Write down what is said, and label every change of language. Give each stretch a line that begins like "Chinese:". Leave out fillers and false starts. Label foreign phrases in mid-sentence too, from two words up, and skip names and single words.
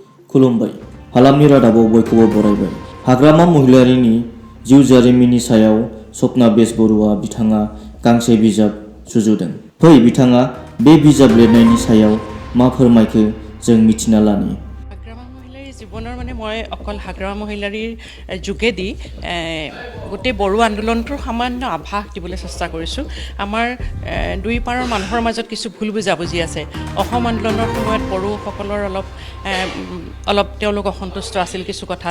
Bodo: खुलुमबाय हालामनि रादाबाव बयखौबो बरायबाय हाग्रामा महिलारिनि जिउ जारिमिननि सायाव सपना बेसबरुवा बिथाङा गांसे बिजाब सुजुदों। फै बिथाङा बे बिजाब लिरनायनि सायाव मा फोरमायखो जों मिथिना लानि।
Assamese: হাগ্ৰামা মহিলাৰীৰ জীৱনৰ মই অকল হাগ্ৰামা মহিলাৰীৰ যোগেদি গোটেই বড়ো আন্দোলনটোৰ সামান্য আভাস দিবলৈ চেষ্টা কৰিছোঁ। আমাৰ দুই পাৰৰ মানুহৰ মাজত কিছু ভুল বুজাবুজি আছে। অসম আন্দোলনৰ সময়ত বড়োসকলৰ অলপ তেওঁলোক অসন্তুষ্ট আছিল কিছু কথাত।